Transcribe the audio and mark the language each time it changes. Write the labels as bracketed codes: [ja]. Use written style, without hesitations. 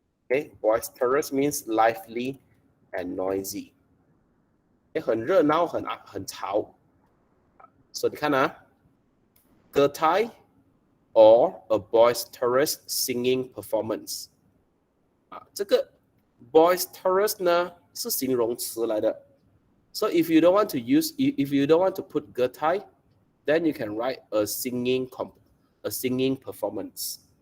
[en] Okay, boisterous means lively and noisy. [zh] 很热闹，很吵。 [en] So [zh] 你看啊， [en] 歌台 or a boisterous singing performance. [zh] 这个 boisterous 呢是形容词来的。 [en] So if you don't want to put 歌台 then you can write a singing performance.